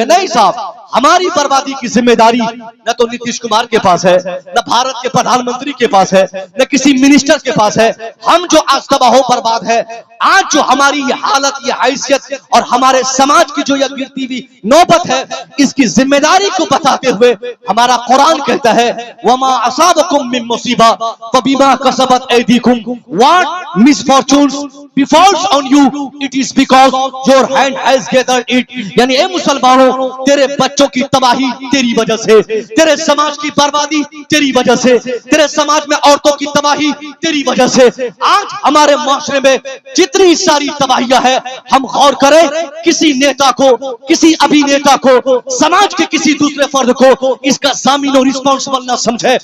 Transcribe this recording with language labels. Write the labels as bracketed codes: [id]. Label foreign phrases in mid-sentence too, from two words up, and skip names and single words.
[hi] नहीं साहब, हमारी बर्बादी की जिम्मेदारी न तो नीतीश कुमार के पास है, न भारत के प्रधानमंत्री के पास है, न किसी मिनिस्टर के पास है। हम जो आज तबाह हो बर्बाद है, आज जो हमारी ये हालत, ये हैसियत और हमारे समाज की जो ये गिरती हुई नौबत है, इसकी जिम्मेदारी को बताते हुए हमारा कुरान कहता है, [ar] وما أصابكم من مصيبة فبما كسبت أيديكم, [en] what misfortunes befalls on you, it is because your hand has gathered it। यानी ए मुसलमानों, तेरे बच्चों की तबाही तेरी वजह से, तेरे समाज की बर्बादी तेरी वजह से, तेरे समाज में औरतों की तबाही तेरी वजह से। आज हमारे माशरे में जितनी सारी तबाहियां है, हम गौर करें, किसी नेता को, किसी अभिनेता को, समाज के किसी दूसरे फर्द को इसका जामिन और रिस्पॉन्सिबल ना समझे।